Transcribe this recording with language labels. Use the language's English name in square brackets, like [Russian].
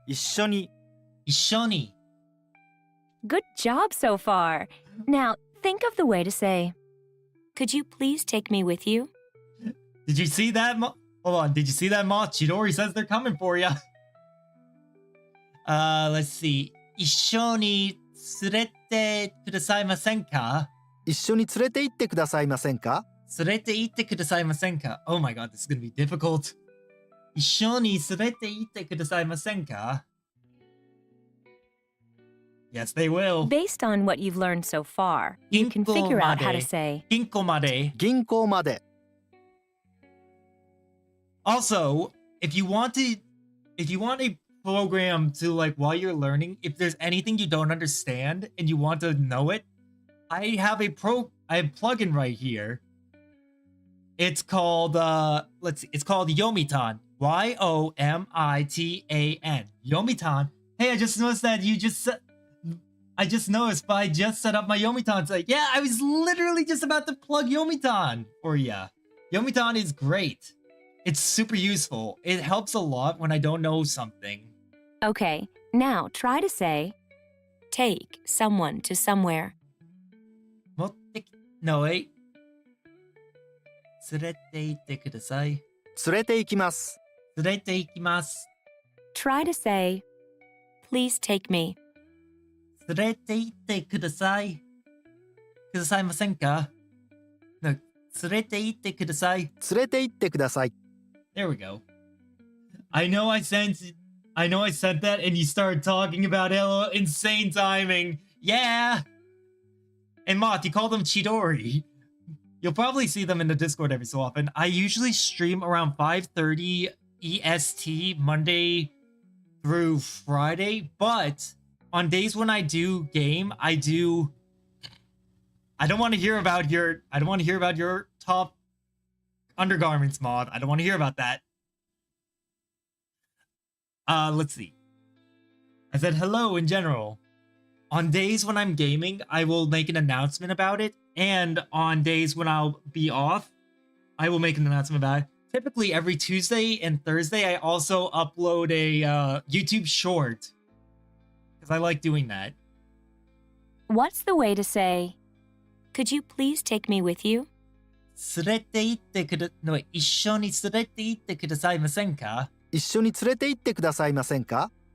[Japanese] 一緒に。一緒に [English] Good job so far. Now, think of the way to say, could you please take me with you? Did you see that? Hold on. Did you see that, Moth? Chidori says they're coming for you. Let's see. [Japanese] 一緒に連れてくださいませんか? 一緒に連れて行ってくださいませんか連れて行ってくださいませんか? [English] Oh my god, this is gonna be difficult. [Japanese] 一緒に連れて行ってくださいませんか? [English] Yes, they will. Based on what you've learned so far, you can figure out how to say, [Japanese] 銀行まで. 銀行まで。 [English] Also, if you want a program to like while you're learning, if there's anything you don't understand and you want to know it, I have a plugin right here. It's called it's called Yomitan. Yomitan. Yomitan. Hey, I just noticed that I just noticed I just set up my Yomitan site. Yeah, I was literally just about to plug Yomitan for ya. Yomitan is great. It's super useful. It helps a lot when I don't know something. okay, now try to say, take someone to somewhere. [Japanese] 持ってきのえ。連れて行ってください。連れて行きます。連れて行きます。 [English] Try to say, please take me. [Japanese] 連れて行ってください。くださいませんか? No, 連れて行ってください。連れて行ってください。 [English] There we go. I know I said that and you started talking about it. Insane timing. Yeah. And Moth, you call them Chidori. You'll probably see them in the Discord every so often. I usually stream around 5:30 EST Monday through Friday, but on days when I do game, I don't want to hear about your top undergarments mod. I don't want to hear about that. Let's see. I said hello in general. On days when I'm gaming, I will make an announcement about it. And on days when I'll be off, I will make an announcement about it. Typically every Tuesday and Thursday, I also upload a YouTube short. Because I like doing that. What's the way to say, could you please take me with you? [Japanese] 連れて行ってくだ、no, 一緒に連れて行ってくださいませんか? 一緒に連れて行ってくださいませんか?